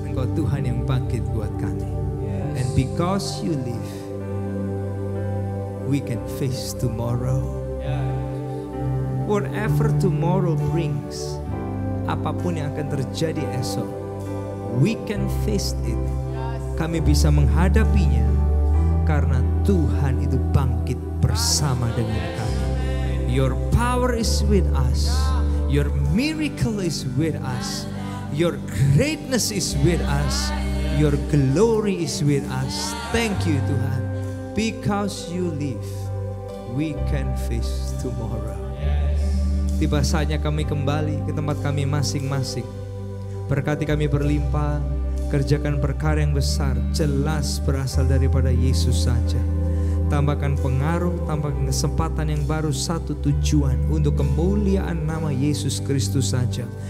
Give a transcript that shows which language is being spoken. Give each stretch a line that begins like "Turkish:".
Indonesian: Engkau Tuhan yang bangkit buat kami.
English: And because you live, we can face tomorrow. Whatever tomorrow brings,
Indonesian: apapun yang akan terjadi esok,
English: we can face it.
Indonesian: Kami bisa menghadapinya karena Tuhan itu bangkit bersama dengan kami.
English: Your power is with us. Your miracle is with us. Your greatness is with us. Your glory is with us. Thank you Tuhan. Because you live, we can face tomorrow.
Indonesian: Tiba saatnya kami kembali ke tempat kami masing-masing. Berkati kami berlimpah, kerjakan perkara yang besar, jelas berasal daripada Yesus saja. Tambahkan pengaruh, tambahkan kesempatan yang baru, satu tujuan untuk kemuliaan nama Yesus Kristus saja.